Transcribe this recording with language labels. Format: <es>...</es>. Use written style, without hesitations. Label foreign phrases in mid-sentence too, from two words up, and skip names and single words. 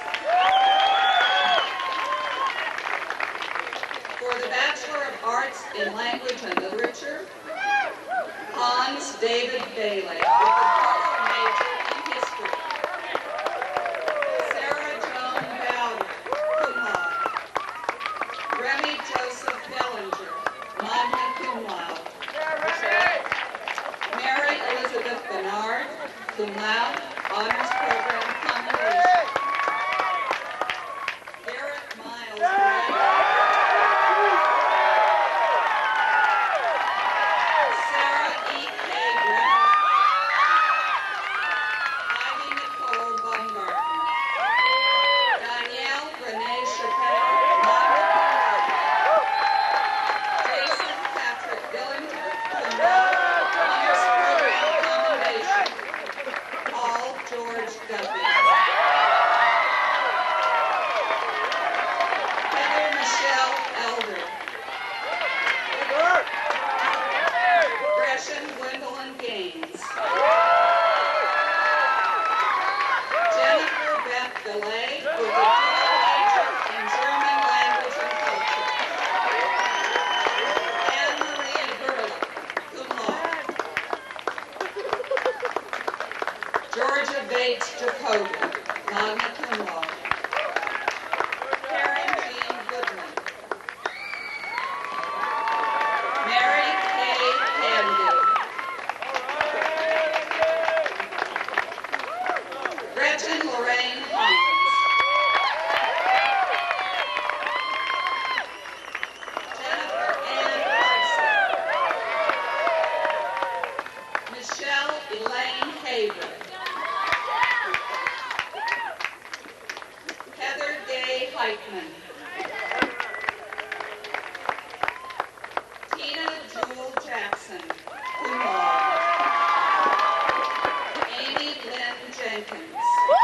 <en>For the Bachelor of Arts in Language and Literature, Hans David Bailey, with a major in history. Sarah Joan Bowder,</en> <la>cum laude.</la> <en>Remy Joseph Bellinger,</en> <la>magna cum laude.</la> <en>Mary Elizabeth Bernard,</en> <la>cum laude,</la> <en>Honors Program commendation. Garrett Miles Gray. Sarah E. K. Griffin. Ivy Nicole Baumgarten. Danielle Renee Chappelle,</en> <la>magna cum laude.</la> <en>Jason Patrick Billinger,</en> <la>cum laude,</la> <en>Honors Program commendation. Paul George Duffy. Heather Michelle Elder. Gresham Gwendolyn Gaines. Jennifer Beth DeLay, with a dual major in German language and culture. Anne Marie Burley,</en> <la>cum laude.</la> <en>Georgia Bates Jacoby,</en> <la>magna cum laude.</la> <en>Karen Jean Goodman. Mary Kay Candy. Gretchen Lorraine Hines. Jennifer Ann Carson. Michelle Elaine Haver. Heather Gay Heitman. Tina Jewel Jackson,</en> <la>cum laude.</la> <en>Amy Lynn Jenkins.</en>